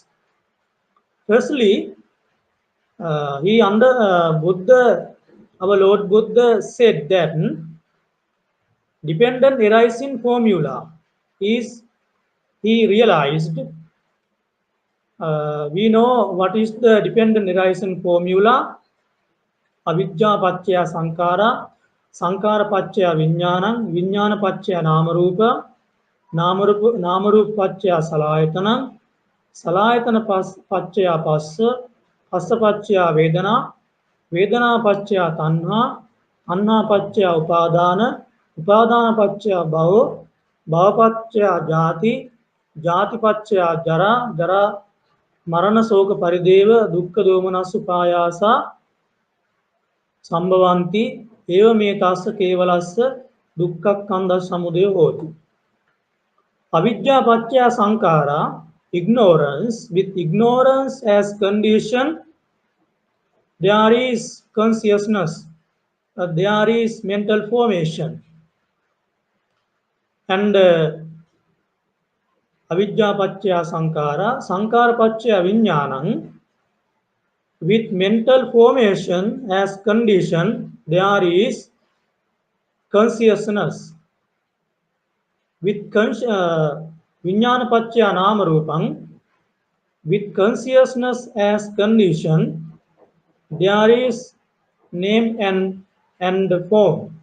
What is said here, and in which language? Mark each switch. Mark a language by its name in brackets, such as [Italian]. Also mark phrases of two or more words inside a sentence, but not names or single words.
[English] Firstly, he under Buddha, our Lord Buddha said that dependent arising formula is, he realized, we know what is the dependent arising formula. [Pali] Avidya pachya sankara, sankara pachya viññānam, viññāna pachya namarupa, namarupa pachya salayatana, salayatana pachya passa, passa pachya vedana, vedana pachya tanha, tanha pachya upadana, upadana pachya bhava, bhava pachya jati, jati pachya jara, jara marana soka parideva, dukkha domanasa payasa, संभवन्ति एवमेतास्य केवलस्य दुःखस्कन्धः समुदयो होति. Avidya pachya sankara, [English] ignorance. With ignorance as condition, there is consciousness, there is mental formation, and [Pali] avidya pachya sankara, sankara pachya viññānam. [English] With mental formation as condition, there is consciousness. [Pali] With Vijnana Pachya Nama Rupam, [English] with consciousness as condition, there is name and form.